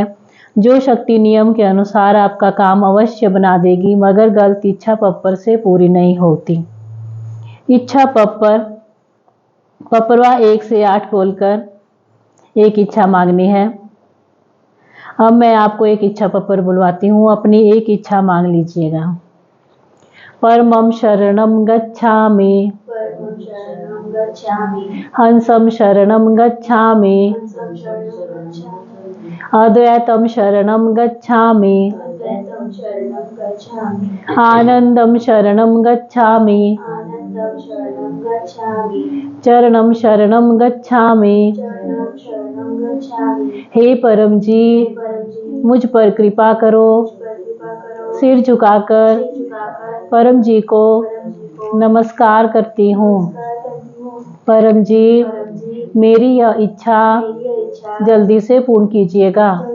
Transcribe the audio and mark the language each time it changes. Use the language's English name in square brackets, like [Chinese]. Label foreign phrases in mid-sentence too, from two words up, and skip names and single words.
[Hindi] जो शक्ति नियम के अनुसार आपका काम अवश्य बना देगी, मगर गलत इच्छा पप्पर से पूरी नहीं होती। इच्छा पप्परवा 1 से 8 बोलकर एक इच्छा मांगनी है। अब मैं आपको एक इच्छा पप्पर बुलवाती हूँ, अपनी एक इच्छा मांग लीजिएगा। [Sanskrit] परमं शरणं गच्छामि, हंसं शरणं गच्छामि, अद्वैतं शरणं गच्छामि, आनंदं शरणं गच्छामि, चरणं शरणं गच्छामि। [Hindi] हे परम जी, मुझ पर कृपा करो। सिर झुकाकर परम जी को नमस्कार करती हूँ। परम जी, मेरी यह इच्छा जल्दी से पूर्ण कीजिएगा।